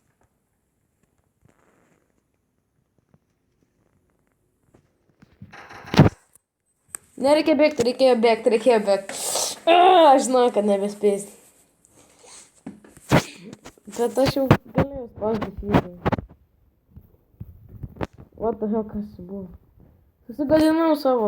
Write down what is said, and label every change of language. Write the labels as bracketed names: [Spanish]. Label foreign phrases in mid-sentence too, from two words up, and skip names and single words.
[Lithuanian] Nereikia bėgti, reikėjo bėgti. Aš žinau, kad nebespėsiu. Bet aš jau galėjau spausdinti video. [English] What the hell, [Lithuanian] kas čia buvo? Susigadinau savo.